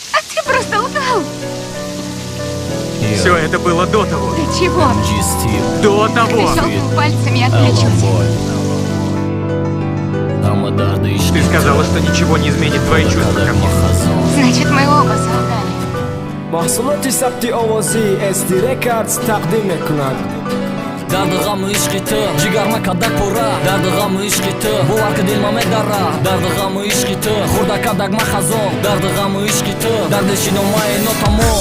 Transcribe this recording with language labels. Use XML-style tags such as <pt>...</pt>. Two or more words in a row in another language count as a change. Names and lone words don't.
<ru>А ты просто упал. Всё это было до того. Ты чего? До того. Ты щёлкнул пальцами и отключился. Ты сказала, что ничего не изменит твои чувства ко мне. Значит, мы оба солгали.</ru> <tg>Маҳсулоти сабти овозӣ S D Records тақдим мекунад. Дарди ғаму ишқи ту, ҷигар ма кадак пура. Дарди ғаму ишқи ту, бовар ки дил ма медара. Дарди ғаму ишқи ту, хурда кадак ма хазон. Дарди ғаму ишқи ту, дарди шиномаи нотамом.</tg>